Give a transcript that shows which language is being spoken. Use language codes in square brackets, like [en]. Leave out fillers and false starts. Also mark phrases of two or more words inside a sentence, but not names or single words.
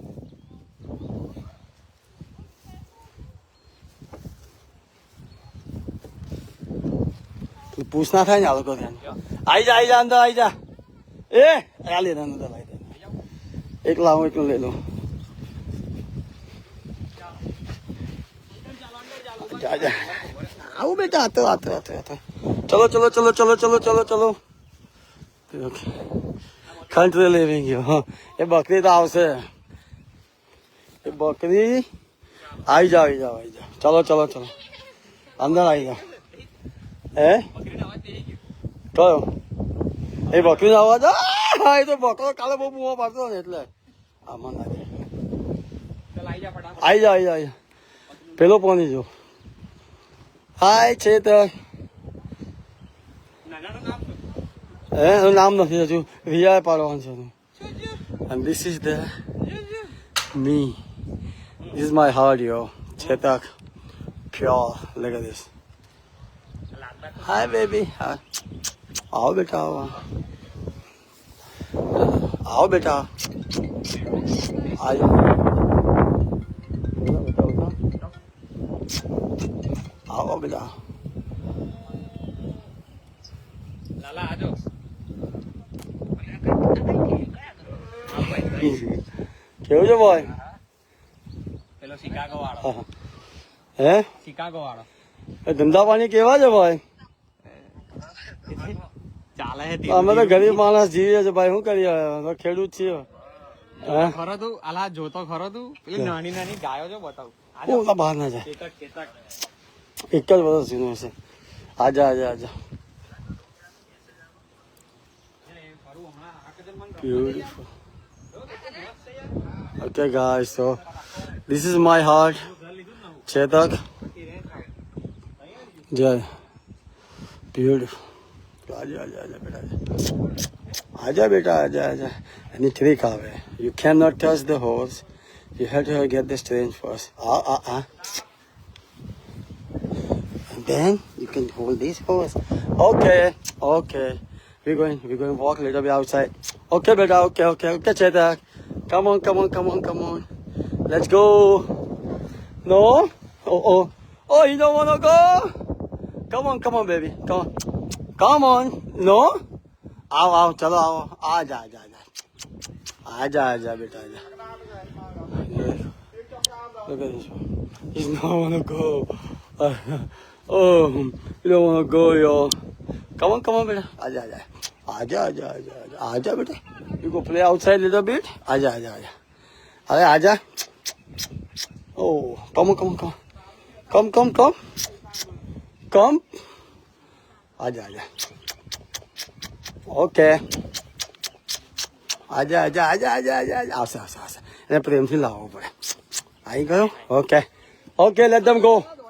[gu] પૂછ ના થાય ને આ લોકો ધ્યાન આવી જા અંદર આવી જા આ લે અંદર એકલા હું એકલું લઈ લઉં આવું બેટા આતો ચલો [en] country living here [gu] એ બકરી તો આવશે એ બકરી આવી જાઓ ચલો અંદર આવી જાઓ કયો એ બકરીનો અવાજ હા એ તો બકરો કાલે બહુ બુમો પાડતો ને એટલે આમાં ના આઈ જા પેલો પોની જો હાય છે તો એનું નામ નથી હજુ રિયા પાડવાનું છે [en] and this is the me this is my heart yo Chetak pure look at this hi baby [hi] आओ बेटा आओ बेटा आ जाओ आओ बेटा [gu] લાલા આજો કેવું છે બોય પેલો શિકાગો વાળો હે શિકાગો વાળો એ ધંધા પાણી કેવા છે ભાઈ ચાલે હે અમે તો ગરીબ માણસ જીવીએ છે ભાઈ શું કરીએ અમે ખેડૂત છીએ હે ખરો તું અલા જોતો ખરો તું પેલી નાની નાની ગાયો જો બતાવ હું બહાર ના જાય કેતક કેતક એક જ વર્ષ જૂનું છે આજા [en] beautiful okay guys so this is my heart Chetak jai beautiful [hi] आजा बेटा आजा [en] any trick આવે you cannot touch the horse you have to get the strength first and then you can hold this horse okay we're going walk a little bit outside okay beta okay Chetak come on let's go no oh you don't want to go come on baby come on no [hi] आओ चलो आओ आजा बेटा आजा [en] look at this one he's not wanna go oh you don't wanna go yo come on बेटा [hi] आजा बेटा [en] you go play outside a little bit [hi] आजा अरे आजा [en] oh come [gu] आजा okay आजा આવશે એને પ્રેમથી લાવવો પડે આવી ગયો [en] okay let them go